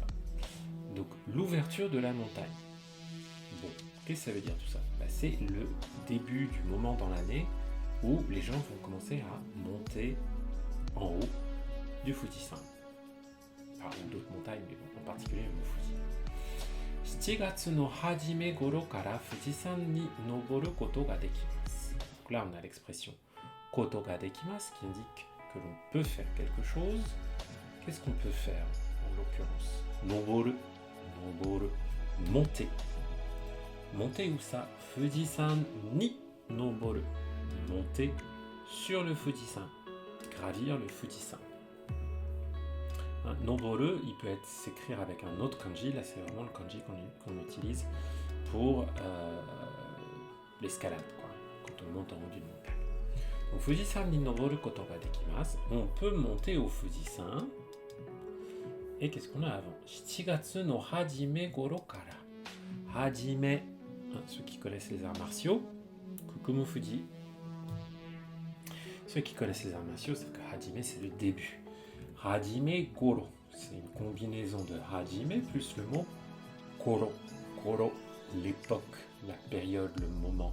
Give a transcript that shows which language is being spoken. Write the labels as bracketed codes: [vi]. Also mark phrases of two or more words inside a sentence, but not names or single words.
[fr] Donc l'ouverture de la montagne. Bon, qu'est-ce que ça veut dire tout ça? C'est le début du moment dans l'année où les gens vont commencer à monter en haut du Fujisan. Enfin, ou d'autres montagnes, mais en particulier le Fuji. [ja] 7月の初め頃から富士山に登ることができます。 [fr] Donc là, on a l'expression [ja] ことができます [fr] qui indique que l'on peut faire quelque chose. Qu'est-ce qu'on peut faire en l'occurrence? [ja] 登る、登る, [fr] monter. Monter où ça? [ja] 富士山に登る. [fr] Monter sur le Fujisan. Gravir le Fujisan. Noboru, il peut s'écrire avec un autre kanji. Là, c'est vraiment le kanji qu'on utilise pour l'escalade, quand on monte en haut d'une montagne. Donc, [ja] 富士山に登ることができます. [fr] On peut monter au Fujisan. Et qu'est-ce qu'on a avant? [ja] 7 月の初め頃から。 [fr] Hajime, ceux qui connaissent les arts martiaux. Kukumu Fuji. Ceux qui connaissent les arts martiaux savent que Hajime, c'est le début. [ja] 初め頃, [fr] c'est une combinaison de Hajime plus le mot Koro. Koro, l'époque, la période, le moment.